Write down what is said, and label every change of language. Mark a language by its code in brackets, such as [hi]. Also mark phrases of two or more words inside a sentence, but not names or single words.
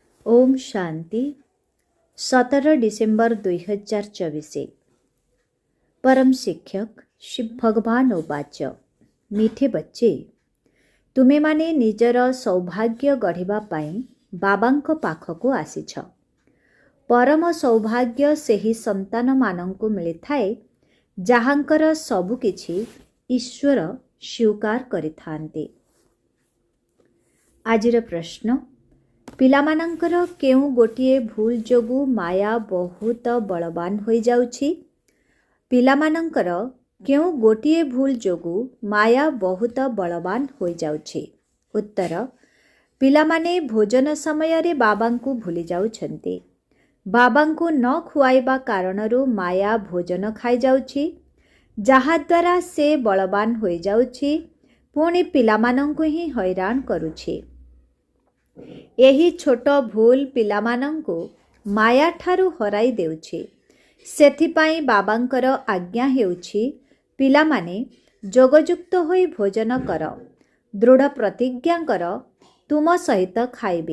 [or] ଓମ୍ ଶାନ୍ତି 17 ଡିସେମ୍ବର 2024। ପରମ ଶିକ୍ଷକ ଶ୍ରୀ ଭଗବାନ ଉବାଚ, [hi] मीठे बच्चे, [or] ତୁମେ ମାନେ ନିଜର ସୌଭାଗ୍ୟ ଗଢ଼ିବା ପାଇଁ ବାବାଙ୍କ ପାଖକୁ ଆସିଛ। ପରମ ସୌଭାଗ୍ୟ ସେହି ସନ୍ତାନ ମାନଙ୍କୁ ମିଳିଥାଏ ଯାହାଙ୍କର ସବୁ କିଛି ଈଶ୍ୱର ସ୍ୱୀକାର କରିଥାନ୍ତି। ଆଜିର ପ୍ରଶ୍ନ, ପିଲାମାନଙ୍କର କେଉଁ ଗୋଟିଏ ଭୁଲ ଯୋଗୁ ମାୟା ବହୁତ ବଳବାନ ହୋଇ ଯାଉଛି? ପିଲାମାନଙ୍କର କେଉଁ ଗୋଟିଏ ଭୁଲ ଯୋଗୁ ମାୟା ବହୁତ ବଳବାନ ହୋଇ ଯାଉଛି? ଉତ୍ତର, ପିଲାମାନେ ଭୋଜନ ସମୟ ରେ ବାବାଙ୍କୁ ଭୁଲି ଯାଉଛନ୍ତି। ବାବାଙ୍କୁ ନ ଖୁଆଇବା କାରଣରୁ ମାୟା ଭୋଜନ ଖାଇ ଯାଉଛି, ଯାହା ଦ୍ୱାରା ସେ ବଳବାନ ହୋଇ ଯାଉଛି, ପୁଣି ପିଲାମାନଙ୍କୁ ହିଁ ହଇରାଣ କରୁଛି। ଏହି ଛୋଟ ଭୁଲ ପିଲାମାନଙ୍କୁ ମାୟା ଠାରୁ ହରାଇ ଦେଉଛି। ସେଥିପାଇଁ ବାବାଙ୍କର ଆଜ୍ଞା ହେଉଛି, ପିଲାମାନେ ଯୋଗଯୁକ୍ତ ହୋଇ ଭୋଜନ କର, ଦୃଢ଼ ପ୍ରତିଜ୍ଞା କର, ତୁମ ସହିତ ଖାଇବେ।